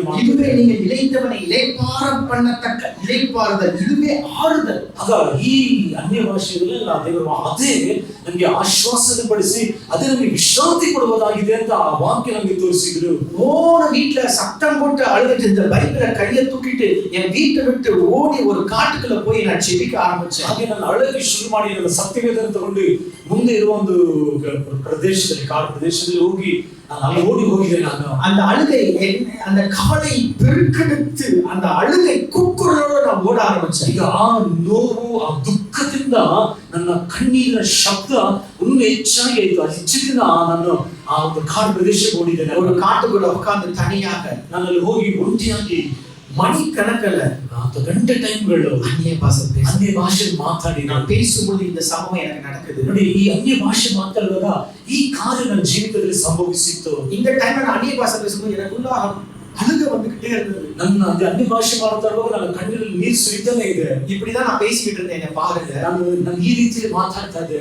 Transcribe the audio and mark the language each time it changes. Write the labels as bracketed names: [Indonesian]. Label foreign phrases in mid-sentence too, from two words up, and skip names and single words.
[Tamil] இதுவே [Kannada] ಮಾಡುತ್ತದೆ. [Tamil] நீங்க இளைத்தவனை இளைப்பாரம் பண்ணத்தக்க இளைப்பாறுதல், இதுவே ஆறுதல். [Kannada] ಆಗ ಈ ಅನ್ಯ ಭಾಷೆಗಳಲ್ಲಿ ದೇವರು ಅದೇ ನಮಗೆ ಆಶ್ವಾಸನೆ ಪಡಿಸಿ ಅದೇ ನಮಗೆ ವಿಶ್ರಾಂತಿ ಕೊಡುವುದಾಗಿದೆ ಅಂತ ಆ ವಾಕ್ಯ ನಮಗೆ ತೋರಿಸಿದ್ರು. [Tamil] ஓன வீட்டுல சத்தம் போட்டு அழுதுட்டு இந்த பைபிளை கையை தூக்கிட்டு என் வீட்டை விட்டு ஓடி ஒரு காட்டுக்குள்ள போய் நான் செபிக்க ஆரம்பிச்சேன். [Kannada] ಹಾಗೆ ನಾನು ಅಳಕ್ಕೆ ಶುರು ಮಾಡಿ ನನ್ನ ಸತ್ಯವೇದನ ತಗೊಂಡು ಮುಂದೆ ಇರುವ ಒಂದು ಪ್ರದೇಶದಲ್ಲಿ, ಕಾಡು ಪ್ರದೇಶದಲ್ಲಿ ಹೋಗಿ ನಾನು ಅಲ್ಲಿ ಓಡಿ ಹೋಗಿದ್ದೆ. ನಾನು [Tamil] அந்த அழுகை அந்த கவலை பெருக்கெடுத்து அந்த அழுகை குக்குரலோட நான் ஓட ஆரம்பிச்சேன். [Kannada] ಈಗ ಆ ನೋವು, ಆ ದುಃಖದಿಂದ ನನ್ನ ಕಣ್ಣೀರಿನ ಶಬ್ದ ಇನ್ನೂ ಹೆಚ್ಚಾಗಿ ಆಯಿತು. ಅದು ಹೆಚ್ಚಿನ ನಾನು ಆ ಒಂದು ಕಾಡು ಪ್ರದೇಶಕ್ಕೆ ಓಡಿದ್ದೇನೆ. [Tamil] ஒரு காட்டுக்குள்ள உட்கார்ந்து தனியாக [Kannada] ನಾನು ಅಲ್ಲಿ ಹೋಗಿ ಒಂಟಿಯಾಗಿ [Tamil] மணிக்கணக்கில் [Kannada] ಗಂಟೆ ಟೈಮ್ಗಳು [Tamil] அந்நிய பாஷை [Kannada] ಅನ್ಯ ಭಾಷೆ ಮಾತಾಡಿ [Tamil] நான் பேசும்போது இந்த சம்பவம் எனக்கு நடக்குது. [Kannada] ನೋಡಿ, ಈ ಅನ್ಯ ಭಾಷೆ ಮಾತಾಡುವಾಗ ಈ ಕಾರ್ಯ ನನ್ನ ಜೀವಿತದಲ್ಲಿ ಸಂಭವಿಸಿತ್ತು. [Tamil] இந்த டைம்ல நான் அந்நிய பாஷை பேசும்போது எனக்குள்ள அழுக வந்துகிட்டே இருந்தது. [Kannada] ನನ್ನ ಅನ್ಯ ಭಾಷೆ ಮಾತಾಡುವಾಗ ನನ್ನ ಕಣ್ಣಲ್ಲಿ ನೀರು ಸುರಿತಾನೆ ಇದೆ. [Tamil] இப்படிதான் நான் பேசிக்கிட்டு இருந்தேன். என்ன பாருங்க, [Kannada] ನಾನು ಈ ರೀತಿಯಲ್ಲಿ ಮಾತಾಡ್ತಾ ಇದ್ದೆ.